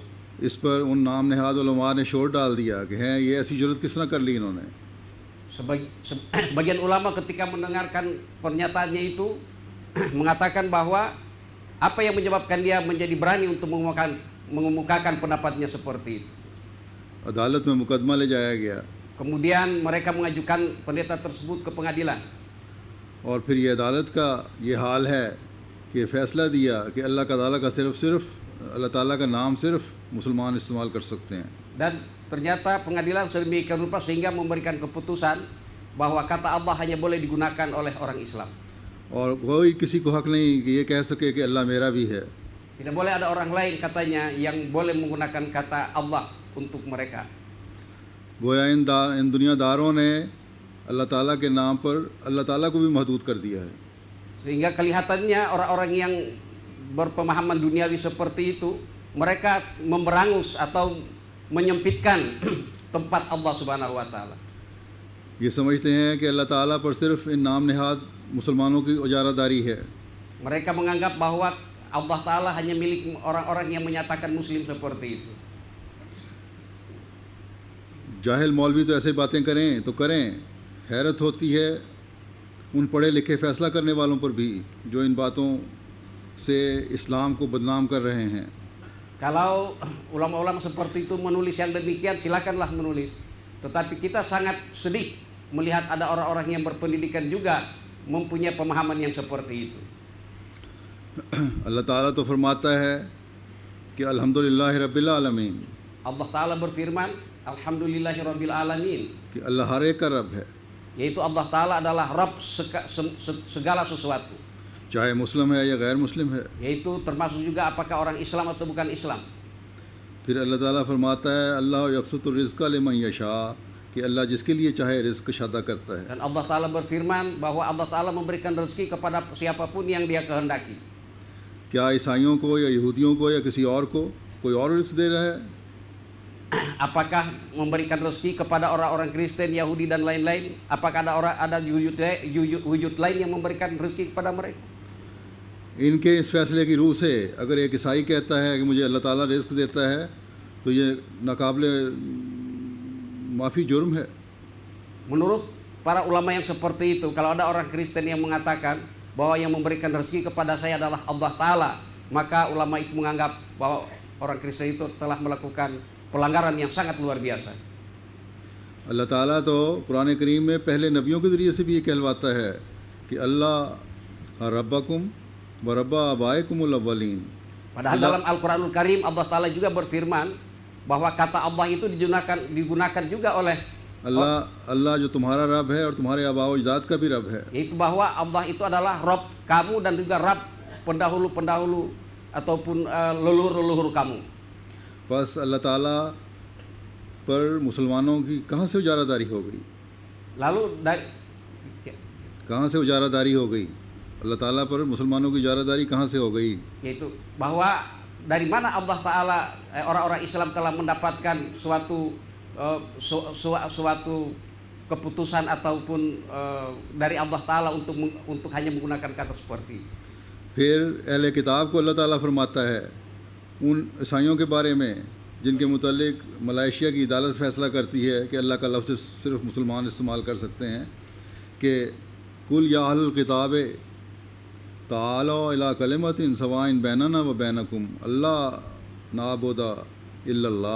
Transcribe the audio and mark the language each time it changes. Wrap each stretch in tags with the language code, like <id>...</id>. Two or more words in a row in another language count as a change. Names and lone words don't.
<ur>اس پر ان نام نہاد علما نے شور ڈال دیا کہ ہیں یہ ایسی ضرورت کس طرح کر لی انہوں نے.</ur> <id>Sebagian ulama ketika mendengarkan pernyataannya itu mengatakan bahwa apa yang menyebabkan dia menjadi berani untuk mengemukakan pendapatnya seperti itu.</id> <ur>عدالت میں مقدمہ لے جایا گیا</ur> <id>Kemudian mereka mengajukan pendeta tersebut ke pengadilan.</id> <ur>اور پھر یہ عدالت کا یہ حال ہے کہ فیصلہ دیا کہ اللہ تعالیٰ کا صرف اللہ تعالیٰ کا نام صرف مسلمان استعمال کر سکتے ہیں.</ur> <id>Dan ternyata pengadilan sedemikian rupa sehingga memberikan keputusan bahwa kata Allah hanya boleh digunakan oleh orang Islam.</id> <ur>اور کوئی کسی کو حق نہیں کہ یہ کہہ سکے کہ اللہ میرا بھی ہے.</ur> <id>Tidak boleh ada orang lain katanya yang boleh menggunakan kata Allah untuk mereka.</id> <ur>گویا ان دنیاداروں نے اللہ تعالیٰ کے نام پر اللہ تعالیٰ کو بھی محدود کر دیا ہے.</ur> <id>Sehingga kelihatannya orang-orang yang berpemahaman duniawi seperti itu, mereka memberangus atau menyempitkan tempat Allah</id> <ar>سبحانه وتعالى.</ar> <ur>یہ سمجھتے ہیں کہ اللہ تعالیٰ پر صرف ان نام نہاد مسلمانوں کی اجارہ داری ہے.</ur> <id>Mereka menganggap bahwa Allah Ta'ala hanya milik orang-orang yang menyatakan muslim seperti itu.</id> <ur>جاہل مولوی تو ایسی باتیں کریں تو کریں، حیرت ہوتی ہے ان پڑھے لکھے فیصلہ کرنے والوں پر بھی جو ان باتوں سے اسلام کو بدنام کر رہے ہیں.</ur> <id>Kalau ulama-ulama seperti itu menulis yang demikian, silakanlah menulis. Tetapi kita sangat sedih melihat ada orang-orang yang berpendidikan juga mempunyai pemahaman yang seperti itu.</id> <ur>اللہ تعالیٰ تو فرماتا ہے کہ</ur> <ar>الحمد لله رب العالمين,</ar> <id>Allah Ta'ala berfirman,</id> <ar>الحمد لله رب العالمين,</ar> <ur>کہ اللہ ہر ایک کا رب ہے,</ur> <id>yaitu Allah Ta'ala adalah Rabb segala sesuatu,</id> <ur>چاہے مسلم ہے یا غیر مسلم ہے.</ur> <id>yaitu termasuk juga apakah orang Islam atau bukan Islam.</id> <ur>پھر اللہ تعالیٰ فرماتا ہے</ur> <ar>الله يبسط الرزق لمن يشاء,</ar> <ur>کہ اللہ جس کے لیے چاہے رزق شادہ کرتا ہے.</ur> <id>Dan Allah Ta'ala berfirman bahwa Allah Ta'ala memberikan rezeki kepada siapapun yang dia kehendaki.</id> <ur>کیا عیسائیوں کو یا یہودیوں کو یا کسی اور کو کوئی اور رزق دے رہا ہے?</ur> <id>apakah memberikan rezeki kepada orang-orang Kristen, Yahudi dan lain-lain? Apakah ada wujud lain yang memberikan rezeki kepada mereka?</id> <ur>ان کے اس فیصلے کی رو سے اگر ایک عیسائی کہتا ہے کہ مجھے اللہ تعالیٰ رزق دیتا ہے تو یہ ناقابل معافی جرم ہے.</ur> <id>Menurut para ulama yang seperti itu, kalau ada orang Kristen yang mengatakan bahwa yang memberikan rezeki kepada saya adalah Allah Ta'ala, maka ulama itu menganggap bahwa orang Kristen itu telah melakukan pelanggaran yang sangat luar biasa.</id> <ur>اللہ تعالیٰ تو قرآن کریم میں پہلے نبیوں کے ذریعے سے بھی یہ کہلواتا ہے کہ</ur> <ar>الله ربكم و رب آبائكم الأولين.</ar> <id>Padahal dalam Al-Quranul Karim Allah Ta'ala juga berfirman bahwa kata Allah itu digunakan juga oleh</id> <ur>اللہ جو تمہارا رب ہے اور تمہارے آبا اجداد کا بھی رب ہے.</ur> <id>yaitu bahwa Allah itu adalah Rob kamu dan juga Rab pendahulu-pendahulu ataupun leluhur-leluhur kamu.</id> <ur>بس اللہ تعالیٰ پر مسلمانوں کی کہاں سے اجارہ داری ہو گئی?</ur> <id>Lalu</id> <ur>کہاں سے اجارہ داری ہو گئی? اللہ تعالیٰ پر مسلمانوں کی اجارہ داری کہاں سے ہو گئی?</ur> <id>yaitu bahwa dari mana Allah Ta'ala orang-orang Islam telah mendapatkan suatu keputusan ataupun dari Allah Ta'ala untuk hanya menggunakan kata seperti.</id> <ur>پھر اہل کتاب کو اللہ تعالیٰ فرماتا ہے ان عیسائیوں کے بارے میں جن کے متعلق ملائشیا کی عدالت فیصلہ کرتی ہے کہ اللہ کا لفظ صرف مسلمان استعمال کر سکتے ہیں کہ</ur> <ar>قل يا أهل الكتاب تعالوا إلى كلمة سواء بيننا وبينكم ألا نعبد إلا الله.</ar>